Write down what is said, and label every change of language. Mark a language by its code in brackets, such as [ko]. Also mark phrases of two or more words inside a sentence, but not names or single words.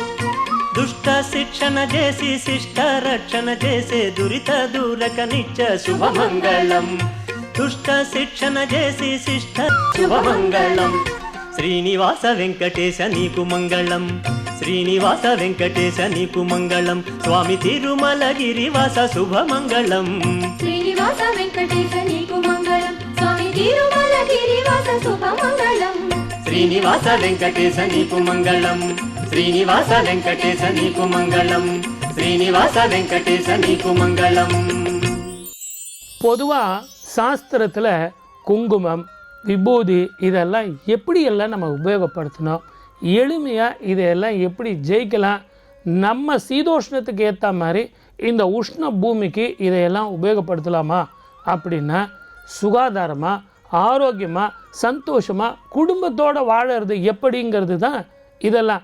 [te] దుష్ట శిక్షణ చేసి శిష్ట రక్షణ చేసే దురిత దూరక నిత్య శుభమంగళం దుష్ట శిక్షణ చేసి శిష్ట శుభమంగళం శ్రీనివాస వెంకటేశ నీకు మంగళం శ్రీనివాస వెంకటేశ నీకు మంగళం స్వామి తిరుమల గిరివాస శుభమంగళం శ్రీనివాస వెంకటేశ నీకు మంగళం స్వామి తిరుమల గిరివాస శుభమంగళం శ్రీనివాస వెంకటేశ నీకు మంగళం శ్రీనివాస వెంకటేశ నీకు మంగళం శ్రీనివాస వెంకటేశ నీకు మంగళం [ta] பொதுவாக சாஸ்திரத்தில் குங்குமம் விபூதி இதெல்லாம் எப்படியெல்லாம் நம்ம உபயோகப்படுத்தணும், எளிமையாக இதையெல்லாம் எப்படி ஜெயிக்கலாம், நம்ம சீதோஷ்ணத்துக்கு ஏற்ற மாதிரி இந்த உஷ்ண பூமிக்கு இதையெல்லாம் உபயோகப்படுத்தலாமா அப்படின்னா சுகாதாரமாக ஆரோக்கியமாக சந்தோஷமாக குடும்பத்தோடு வாழறது எப்படிங்கிறது தான் இதெல்லாம்.